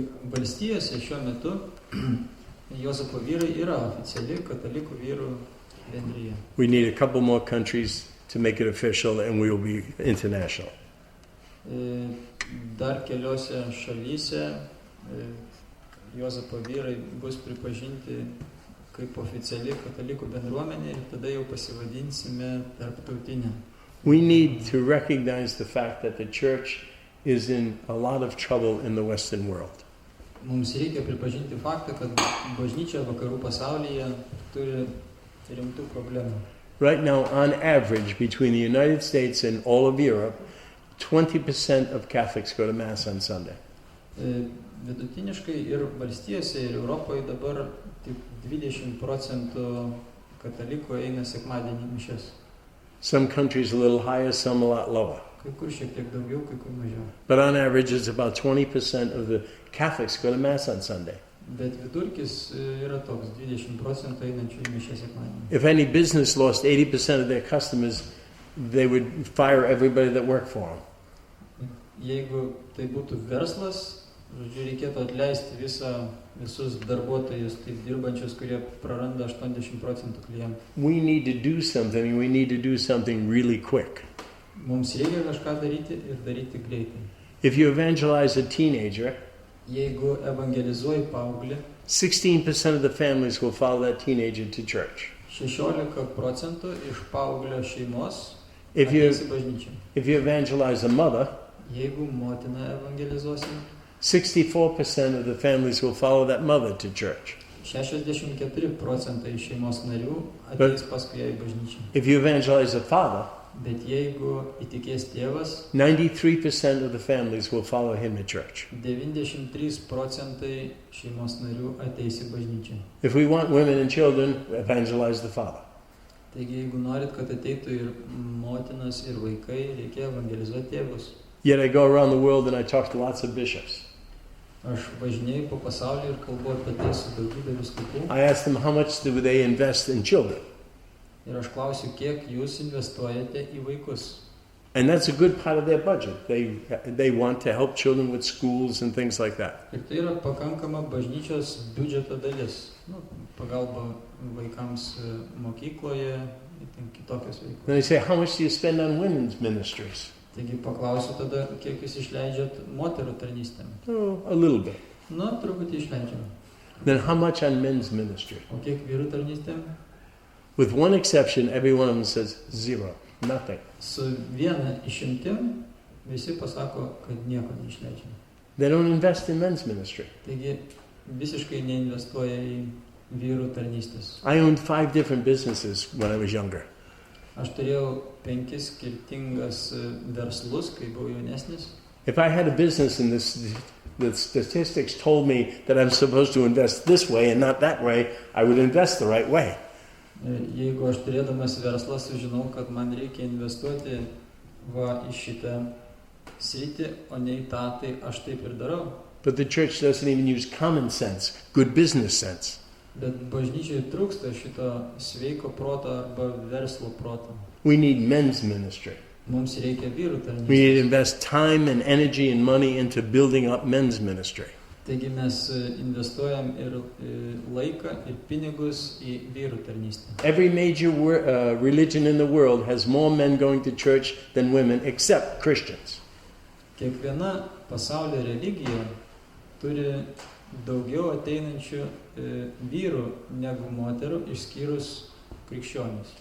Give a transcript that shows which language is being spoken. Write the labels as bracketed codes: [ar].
[lt] Valstijose šiuo metu Juozapo vyrai yra oficiali katalikų vyrų bendryje. [en] We need a couple more countries to make it official, and we will be international. [lt] Dar keliose šalyse Juozapo vyrai bus pripažinti kaip oficiali katalikų bendruomenė ir tada jau pasivadinsime tarptautinę. [en] We need to recognize the fact that the church is in a lot of trouble in the Western world. [lt] Mums reikia pripažinti faktą, kad bažnyčia vakarų pasaulyje turi rimtų problemų. [en] Right now, on average, between the United States and all of Europe, 20% of Catholics go to Mass on Sunday. [lt] Vidutiniškai ir valstijose, ir Europoje dabar tik 20% katalikų eina sekmadienį mišias. [en] Some countries a little higher, some a lot lower. [lt] Kai kur šiek tiek daugiau, kai kur mažiau. [en] But on average, it's about 20% of the Catholics go to Mass on Sunday. [lt] Bet vidurkis yra toks 20% einančių į mišias sekmadienį. [en] If any business lost 80% of their customers, they would fire everybody that worked for them. [lt] Jeigu tai būtų verslas, žodžiu, reikėtų atleisti visus darbuotojus, taip dirbančius, kurie praranda 80% klientų. [en] We need to do something, and we need to do something really quick. [lt] Mums reikia kažką daryti ir daryti greitai. [en] If you evangelize a teenager, [lt] jeigu evangelizuoji paauglį, [en] 16% of the families will follow that teenager to church. [lt] 16% iš paauglio šeimos [en] If [lt] ateis į bažnyčią. [en] you evangelize a mother, [lt] Jeigu motiną evangelizuosi, [en] 64% of the families will follow that mother to church. [lt] 64% iš šeimos narių ateis paskui ją į bažnyčią. [en] If you evangelize a father, [lt] Bet jeigu įtikės tėvas, [en] 93% of the families will follow him to church. [lt] 93% šeimos narių ateis į bažnyčią. [en] If we want women and children, evangelize the father. [lt] Taigi, jeigu norit, kad ateitų ir motinas, ir vaikai, reikia evangelizuoti tėvus. [en] Yet I go around the world and I talk to lots of bishops. [lt] Aš važinėju po pasaulį ir kalbu apie tai su daugybė vyskupų. [en] I ask them how much do they invest in children. [lt] Ir aš klausiu, kiek jūs investuojate į vaikus. [en] And that's a good part of their budget. They want to help children with schools and things like that. [lt] Ir tai yra pakankama bažnyčios biudžeto dalis. Pagalba vaikams mokykloje, kitokios veiklos. [en] Then they say, how much do you spend on women's ministries? [lt] Taigi paklausiu tada, kiek jūs išleidžiat moterų tarnystėm. [en] Oh, a little bit. [lt] Truputį išleidžiam. [en] Then how much on men's ministry? [lt] O kiek vyrų tarnystėm? [en] With one exception, every one of them says zero, nothing. [lt] Su viena išimtim, visi pasako, kad nieko neišleidžiam. [en] They don't invest in men's ministry. [lt] Taigi visiškai neinvestuoja į vyrų tarnystės. [en] I owned 5 different businesses when I was younger. [lt] Aš turėjau 5 skirtingas verslus, kai buvau jaunesnis. [en] If I had a business and the statistics told me that I'm supposed to invest this way and not that way, I would invest the right way. [lt] Jeigu aš turėdamas verslą sužinau, kad man reikia investuoti į šitą sritį, o ne į tą, tai aš taip ir darau. [en] But the church doesn't even use common sense, good business sense. [lt] Bet bažnyčiai trūksta šito sveiko proto arba verslo proto. [en] We need men's ministry. [lt] Mums reikia vyrų tarnystės. [en] We need to invest time and energy and money into building up men's ministry. [lt] Taigi mes investuojam ir laiką ir pinigus į vyrų tarnystę. [en] Every major religion in the world has more men going to church than women, except Christians. [lt] Kiekviena pasaulio religija turi daugiau ateinančių vyrų negu moterų, išskyrus krikščionis.